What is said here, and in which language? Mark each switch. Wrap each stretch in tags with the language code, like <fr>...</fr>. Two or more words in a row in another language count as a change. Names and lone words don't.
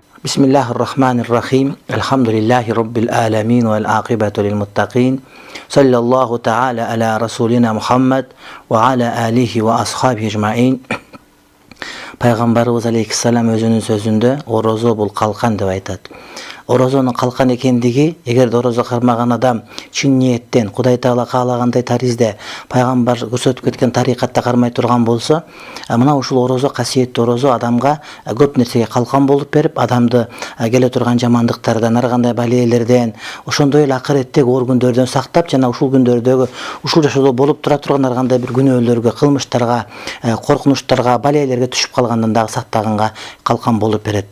<ar>بسم الله الرحمن الرحيم. الحمد لله رب العالمين والعاقبة للمتقين. صلى الله تعالى على رسولنا محمد وعلى آله وأصحابه أجمعين.</ar> <ky>Пайгамбарыбыз алейхиссалам өзүнүн сөзүндө орозо бул калкан деп айтат. Орозонун калкан экендиги, эгерде orozo кармаган адам чын ниеттен Кудай Таала каалагандай таризде пайгамбар көрсөтүп кеткен тарикатта кармай турган болсо, мына ушул орозо, касиеттүү орозо адамга көп нерсеге калкан болуп берип, адамды келе турган жамандыктардан, ар кандай балиелерден, ошондой эле акыреттеги оор күндөрдөн сактап, жана ушул күндөрдөгү ушул жашоодо болуп тура турган ар кандай бир күнөөлөргө, кылмыштарга, коркунучтарга, балиелерге түшүп калгандан дагы сактаганга калкан болуп берет.</ky>